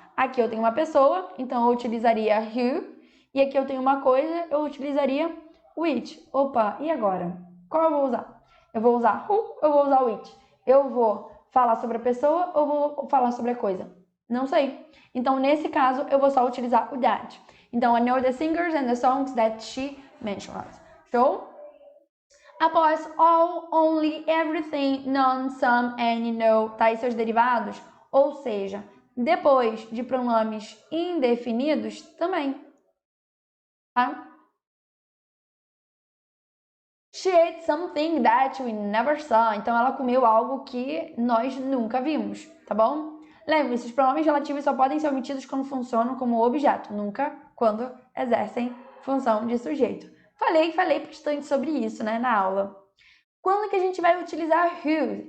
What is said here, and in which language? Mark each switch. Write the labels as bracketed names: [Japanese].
[Portuguese] Aqui eu tenho uma pessoa, então eu utilizaria who, e aqui eu tenho uma coisa, eu utilizaria which. Opa, e agora? Qual eu vou usar? Eu vou usar who ou eu vou usar which? Eu vou falar sobre a pessoa ou vou falar sobre a coisa? Não sei. Então, nesse caso, eu vou só utilizar o that. Então, [English] I know the singers and the songs that she mentioned. [Portuguese] Show? Após all, only, everything, none, some, any, no, tá? E seus derivados. Ou seja, depois de pronomes indefinidos, também. Tá? [English] She ate something that we never saw. [Portuguese] Então, ela comeu algo que nós nunca vimos, tá bom? Lembre-se, os pronomes relativos só podem ser omitidos quando funcionam como objeto, nunca quando exercem função de sujeito. Falei bastante sobre isso, né, na aula. Quando que a gente vai utilizar whose?